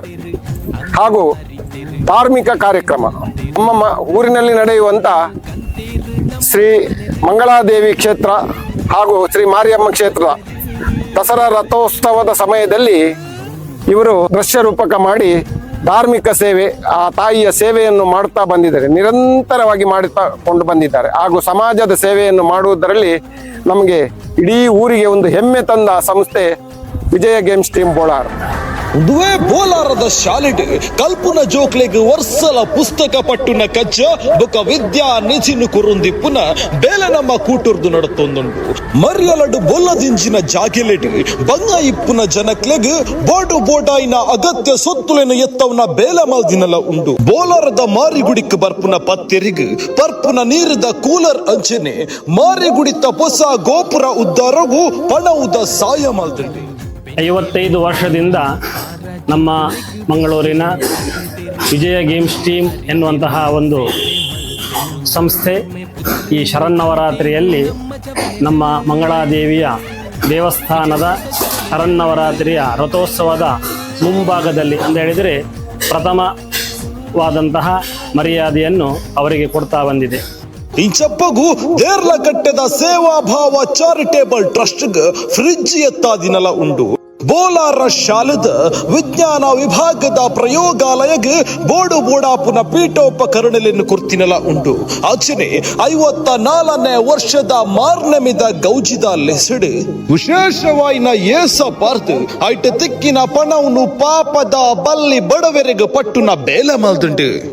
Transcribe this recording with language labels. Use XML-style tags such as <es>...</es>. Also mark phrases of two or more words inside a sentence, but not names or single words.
<kn>ಹಾಗೂ ಧಾರ್ಮಿಕ ಕಾರ್ಯಕ್ರಮ ನಮ್ಮ ಊರಿನಲ್ಲಿ ನಡೆಯುವಂತ ಶ್ರೀ ಮಂಗಳಾದೇವಿ ಕ್ಷೇತ್ರ ಹಾಗೂ ಶ್ರೀ ಮಾರಿಯಮ್ಮ ಕ್ಷೇತ್ರದ ದಸರಾ ರಥೋತ್ಸವದ ಸಮಯದಲ್ಲಿ ಇವರು ದೃಶ್ಯ ರೂಪಕ ಮಾಡಿ ಧಾರ್ಮಿಕ ಸೇವೆ, ಆ ತಾಯಿಯ ಸೇವೆಯನ್ನು ಮಾಡುತ್ತಾ ಬಂದಿದ್ದಾರೆ, ನಿರಂತರವಾಗಿ ಮಾಡುತ್ತಾ ಕೊಂಡು ಬಂದಿದ್ದಾರೆ. ಹಾಗೂ ಸಮಾಜದ ಸೇವೆಯನ್ನು ಮಾಡುವುದರಲ್ಲಿ ನಮಗೆ ಇಡೀ ಊರಿಗೆ ಒಂದು ಹೆಮ್ಮೆ ತಂದ ಸಂಸ್ಥೆ ವಿಜಯ ಗೇಮ್ಸ್ ಟೀಮ್ ಬೋಳಾರ್.</kn> <tcy>ದುವೆ ಬೋಲಾರದ ಶಾಲೆಡ್ ಕಲ್ಪುನ ಜೋಕ್ಲೆಗ್ ವರ್ಸಲ ಪುಸ್ತಕ ಪಟ್ಟುನ ಕಚ್ಚ ಬೊಕ ವಿದ್ಯಾ ನಿಧಿನು ಕುರುಂದಿಪ್ಪುನ ಬೇಲೆ ನಮ್ಮ ಕೂಟುರ್ದು ನಡತೊಂದುಂಡು. ಮರ್ಯಲಡು ಬೊಲ್ಲದಿಂಚಿನ ಜಾಗೆಲೆಡ್ ಬಂಗ ಇಪ್ಪುನ ಜನಕ್ಲೆಗ್ ಬೋಡು ಬೋಡಾಯಿನ ಅಗತ್ಯ ಸೊತ್ತುಲೆನು ಎತ್ತವನ ಬೇಲೆ ಮಲ್ದಿನಲ ಉಂಡು. ಬೋಲಾರದ ಮಾರಿಗುಡಿಕ್ ಬರ್ಪುನ ಪತ್ತೆರಿಗ್ ಪರ್ಪುನ ನೀರದ ಕೂಲರ್ ಅಂಚನೆ ಮಾರಿಗುಡಿತ ಹೊಸ ಗೋಪುರ ಉದ್ದಾರಗೂ ಪಣವುದ ಸಾಯ ಮಲ್ದಂಡು.</tcy> <kn>55 ವರ್ಷದಿಂದ ನಮ್ಮ ಮಂಗಳೂರಿನ ವಿಜಯ ಗೇಮ್ಸ್ ಟೀಮ್ ಎನ್ನುವಂತಹ ಒಂದು ಸಂಸ್ಥೆ ಈ ಶರನ್ನವರಾತ್ರಿಯಲ್ಲಿ ನಮ್ಮ ಮಂಗಳಾದೇವಿಯ ದೇವಸ್ಥಾನದ ಶರನ್ನವರಾತ್ರಿಯ ರಥೋತ್ಸವದ ಮುಂಭಾಗದಲ್ಲಿ ಅಂತ ಹೇಳಿದರೆ ಪ್ರಥಮವಾದಂತಹ ಮರ್ಯಾದೆಯನ್ನು ಅವರಿಗೆ ಕೊಡ್ತಾ ಬಂದಿದೆ.</kn> <tcy>ಇಂಚಪ್ಪಗು ದೇರ್ಲಕಟ್ಟೆದ ಸೇವಾಭಾವ ಚಾರಿಟೇಬಲ್ ಟ್ರಸ್ಟ್ ಫ್ರಿಡ್ಜ್ ಎತ್ತಾದಿನಲ ಉಂಡು. ಬೋಲಾರ ಶಾಲೆದ ವಿಜ್ಞಾನ ವಿಭಾಗದ ಪ್ರಯೋಗಾಲಯಗ್ ಬೋಡು ಬೋಡಾಪುನ ಪೀಠೋಪಕರಣಗಳನ್ನು ಕುರ್ತಿನಲ ಉಂಡು. ಆಚನೆ 54ನೇ ವರ್ಷದ ಮಾರ್ನಮಿದ ಗೌಜಿದ ಲೆಸಡ್ ವಿಶೇಷವಾಯಿನ ಏಸ ಪಾರ್ತ್ ಐಟ ತಿಕ್ಕಿನ ಪಣವನ್ನು ಪಾಪದ ಬಲ್ಲಿ ಬಡವರೆಗ ಪಟ್ಟುನ ಬೇಲೆ ಮಲ್ದುಂಡು.</tcy>